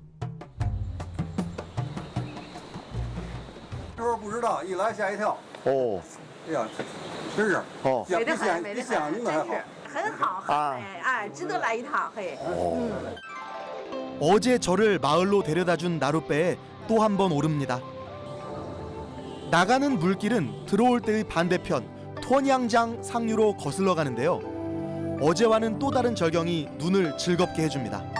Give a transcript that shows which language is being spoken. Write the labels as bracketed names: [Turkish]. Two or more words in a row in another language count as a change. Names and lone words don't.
[Chinese] 这会儿不知道，一来吓一跳。哦，哎呀，真是哦，美得很，比想象中的还好。很好，哎，值得来一趟，嘿。 [Korean] 어제 저를 마을로 데려다준 나룻배에 또 한 번 오릅니다. 나가는 물길은 들어올 때의 반대편 토냥장 상류로 거슬러 가는데요. 어제와는 또 다른 절경이 눈을 즐겁게 해줍니다.